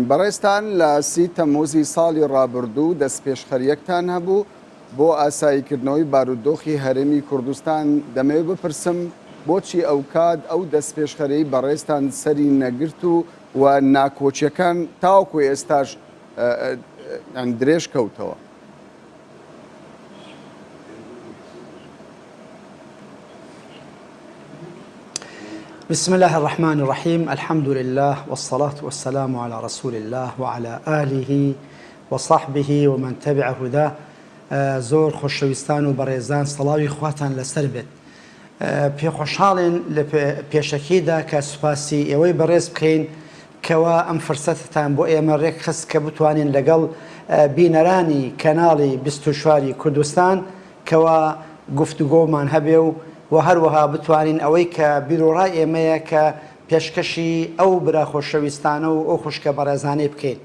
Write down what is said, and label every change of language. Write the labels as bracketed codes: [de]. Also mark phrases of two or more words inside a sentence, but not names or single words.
[ckb] بەڕێستان لە 30 تەمموزی ساڵی ڕابردوو دەست پێشخەریەکتان هەبوو بۆ ئاساییکردنەوەی بارودۆخی هەرێمی کوردستان. دەمەوێت بپرسم بۆچی ئەو کات ئەو دەست پێشخەرەی بەڕێستان سەری نەگرت و ناکۆچیەکان تاوەکو ئێستاش درێژ کەوتەوە؟ [ar] بسم الله الرحمن الرحيم الحمد لله والصلاة والسلام على رسول الله وعلى آله وصحبه ومن تبع هداه. [ckb] زۆر خۆشەویستان و بەڕێزان سڵاوی خواتان لەسەر بێت. پێخۆشحاڵین لە پێشەکیدا کە سوپاسی ئێوەی بەڕێز بکەین کەوا ئەم فرسەتتان بۆ ئێمە ڕێک خست کە بتوانین لەگەڵ بینەرانی کەناڵی 24 کوردستان کەوا گفتوگۆمان هەبێ و هەروەها بتوانین ئەوەی کە بیرۆڕای ئێمەیە کە پێشکەشی ئەو برا خۆشەویستانە و ئەو خوشکە بەڕێزانەی بکەین.